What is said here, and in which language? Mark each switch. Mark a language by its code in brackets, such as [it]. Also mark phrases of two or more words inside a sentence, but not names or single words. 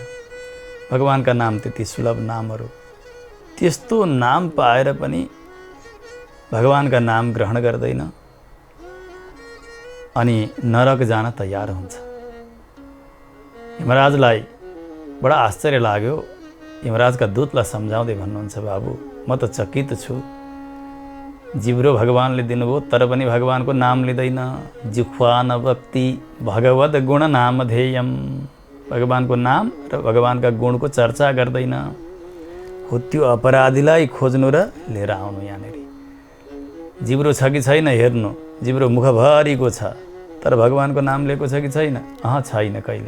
[ne] भगवानका नाम त्यति सुलभ नामहरू, त्यस्तो नाम पाएर पनि भगवानका नाम ग्रहण गर्दैन अनि नरक जान तयार हुन्छ। यमराजलाई बडा आश्चर्य लाग्यो। यमराजका दूतलाई सम्झाउँदै भन्नुहुन्छ, बाबु म त चकित छु, जिब्रो भगवानले दिनुभयो तर पनि भगवानको नाम लिँदैन। [sa] जिह्वा नवक्ति भगवद गुण नाम ध्येयम, [ne] भगवानको नाम र भगवानका गुणको चर्चा गर्दैन हो, त्यो अपराधीलाई खोज्नु र लिएर आउनु। यहाँनिर जिब्रो छ कि छैन हेर्नु, जिब्रो मुखभरिको छ तर भगवानको नाम लिएको छ कि छैन? छैन कहिले।